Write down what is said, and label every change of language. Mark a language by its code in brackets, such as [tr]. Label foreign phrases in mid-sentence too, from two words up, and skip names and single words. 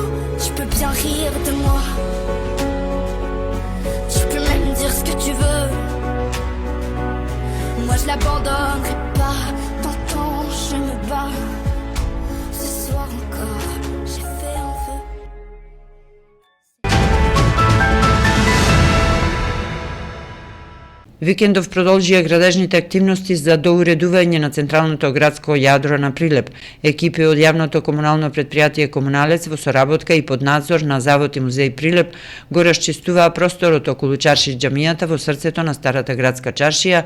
[fr] Tu peux bien rire de moi, tu peux même dire ce que tu veux. Moi je l'abandonnerai pas, t'entends, je me bats. Ce soir encore, j'ai fait un vœu. [mk] Викендов продолжија градежните активности за доуредување на централното градско јадро на Прилеп. Екипи од јавното комунално предпријатие Комуналец во соработка и под надзор на Завод и музеј Прилеп го расчистуваа просторот околу чарши џамијата во срцето на старата градска чаршија.